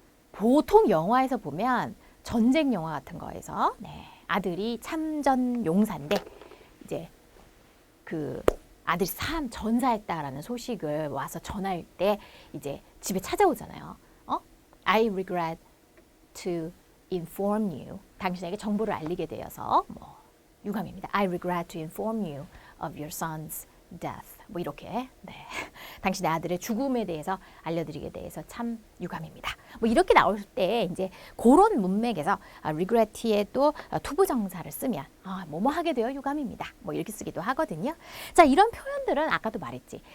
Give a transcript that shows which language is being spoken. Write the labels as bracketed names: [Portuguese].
[Korean] 보통 영화에서 보면 전쟁 영화 같은 거에서 아들이 참전 용사인데 이제 그 아들이 전사했다라는 소식을 와서 전할 때 이제 집에 찾아오잖아요. [English] I regret to inform you. [Korean] 당신에게 정보를 알리게 되어서 뭐 유감입니다. [English] I regret to inform you of your son's death. [Korean] 뭐 이렇게 당신의 아들의 죽음에 대해서 알려드리게 돼서 참 유감입니다. 뭐 이렇게 나올 때 이제 그런 문맥에서 regret에 또 투부정사를 쓰면 뭐뭐 하게 되어 유감입니다. 뭐 이렇게 쓰기도 하거든요. 자, 이런 표현들은 아까도 말했지.